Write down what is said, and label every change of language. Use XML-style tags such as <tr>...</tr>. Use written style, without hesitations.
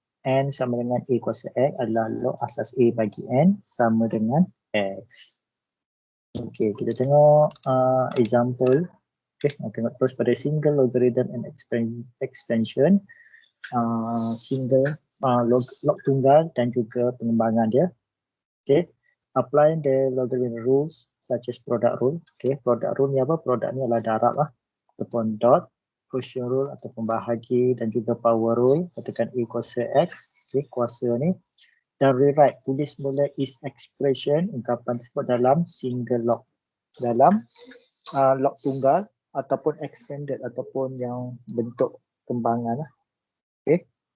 <ms>N sama dengan A kuasa X adalah log asas A bagi N sama dengan X. Okay, kita tengok example. Okay, tengok terus pada</ms> <en>single logarithm and expansion.</en> <ms>Single log tunggal dan juga pengembangan dia.</ms> <en>Okay, apply the logarithm rules such as product rule.</en> <ms>Okay, product rule ni apa? Product ni adalah darab lah. Ataupun dot, quotient rule ataupun bahagi dan juga power rule. Katakan A kuasa X. Okay, kuasa ni. Dan rewrite, tulis mula is expression ungkapan tersebut dalam single log. Dalam log tunggal ataupun expanded ataupun yang bentuk kembangan lah. Okay.</ms>